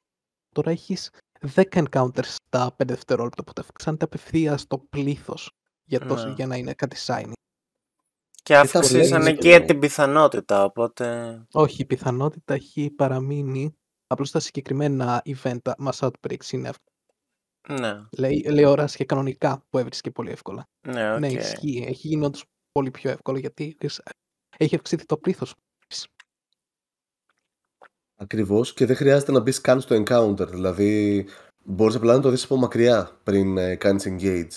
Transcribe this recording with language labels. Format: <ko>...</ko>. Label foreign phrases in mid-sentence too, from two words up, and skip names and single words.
<el>Τώρα έχεις 10 encounters στα 5 δευτερόλεπτα που τα αυξάνεται απευθείας στο πλήθος για να είναι κάτι shiny. Και αυξήσανε και την πιθανότητα, οπότε... Όχι, η πιθανότητα έχει παραμείνει. Απλώς τα συγκεκριμένα event,</el> <en>mass outbreaks</en> <el>είναι αυτό. Ναι. Λέει ώρας και κανονικά που έβρισκε πολύ εύκολα. Ναι, okay. Ναι, ισχύει. Έχει γίνει όντως πολύ πιο εύκολο γιατί έχει αυξηθεί το πλήθος. Ακριβώς, και δεν χρειάζεται να μπεις καν στο encounter. Δηλαδή μπορείς απλά να το δεις από μακριά πριν κάνεις engage.</el>